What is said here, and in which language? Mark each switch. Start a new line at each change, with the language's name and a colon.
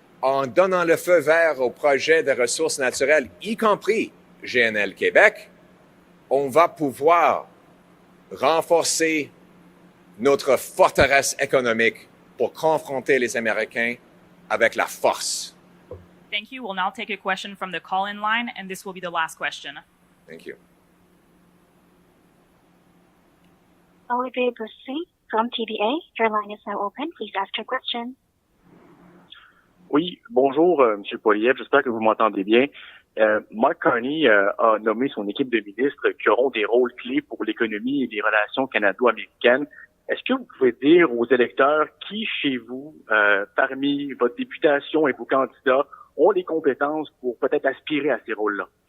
French: En donnant le feu vert aux projets de ressources naturelles, y compris GNL Québec, on va pouvoir renforcer notre forteresse économique pour confronter les Américains avec la force.
English: Thank you. We'll now take a question from the call-in line, and this will be the last question. Thank you. Olivier Bussy from TBA. Your line is now open. Please ask your question.
French: Oui, bonjour, M. Poilievre. J'espère que vous m'entendez bien. Mark Carney a nommé son équipe de ministres qui auront des rôles clés pour l'économie et les relations canado-américaines. Est-ce que vous pouvez dire aux électeurs qui, chez vous, parmi votre députation et vos candidats, ont les compétences pour peut-être aspirer à ces rôles-là?